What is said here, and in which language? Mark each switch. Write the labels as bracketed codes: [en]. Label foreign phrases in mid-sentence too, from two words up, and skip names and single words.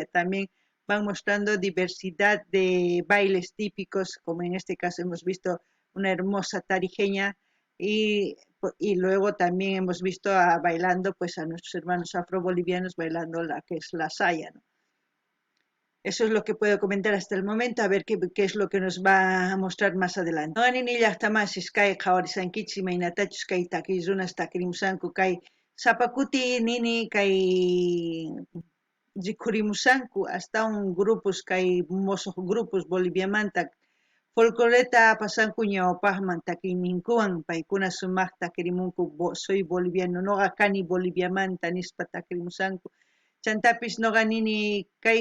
[es] También van mostrando diversidad de bailes típicos, como en este caso hemos visto una hermosa tarijeña y luego también hemos visto bailando pues a nuestros hermanos afrobolivianos bailando la que es la saya, ¿no? Eso es lo que puedo comentar hasta el momento, a ver qué es lo que nos va a mostrar más adelante. [qu] No ni [es] hasta más [qu] kay qhawarisankichis imaynatachus kay takirunas takirimusanku kay sapakuti nini kay rikurimusanku [es] hasta un grupos [qu] kay mosoq grupos Boliviamanta folcloreta pasanku ñawpaqman takininkuwan paykuna sumaqta takirimunku [es] soy boliviano [qu] noqa kani Boliviamanta nispa takirimusanku chantapis noqa nini kay